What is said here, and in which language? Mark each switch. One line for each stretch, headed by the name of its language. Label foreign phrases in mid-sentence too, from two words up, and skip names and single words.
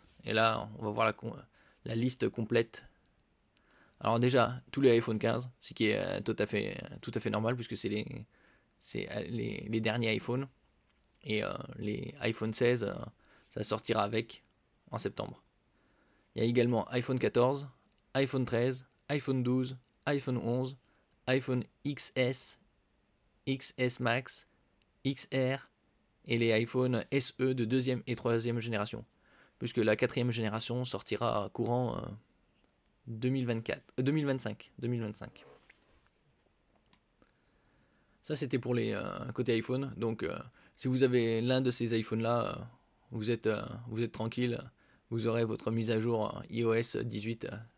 French: Et là, on va voir la liste complète. Alors déjà, tous les iPhone 15, ce qui est tout à fait normal puisque c'est les derniers iPhones. Et les iPhone 16, ça sortira avec en septembre. Il y a également iPhone 14, iPhone 13, iPhone 12, iPhone 11, iPhone XS, XS Max, XR et les iPhone SE de deuxième et troisième génération. Puisque la quatrième génération sortira courant 2025. Ça c'était pour les côté iPhone. Donc si vous avez l'un de ces iPhones là, vous êtes tranquille, vous aurez votre mise à jour iOS 18.